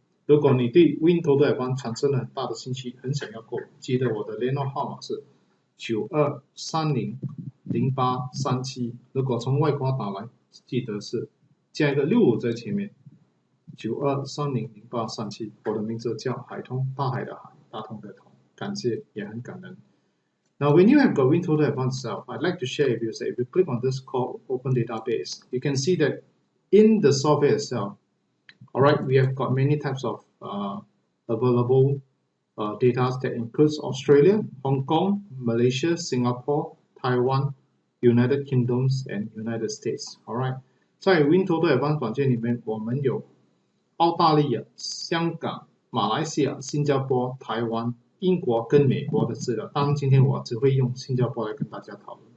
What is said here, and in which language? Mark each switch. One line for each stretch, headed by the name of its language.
Chinese: 如果你对 WinToto Advance 产生了很大的兴趣，很想要购买，记得我的联络号码是92300837。如果从外国打来，记得是加一个65在前面，92300837。我的名字叫海通，大海的海。大同的同，感谢也很感恩。
English: Now, when you have got WinToto Advance itself, I'd like to share with you, say, if you click on this called Open Database, you can see that in the software itself, all right, we have got many types of available data that includes Australia, Hong Kong, Malaysia, Singapore, Taiwan, United Kingdoms, and United States.
Chinese: All right, 在 WinToto Advance 软件里面，我们有澳大利亚、香港、马来西亚、新加坡、台湾、英国跟美国的资料。当然，今天我只会用新加坡来跟大家讨论。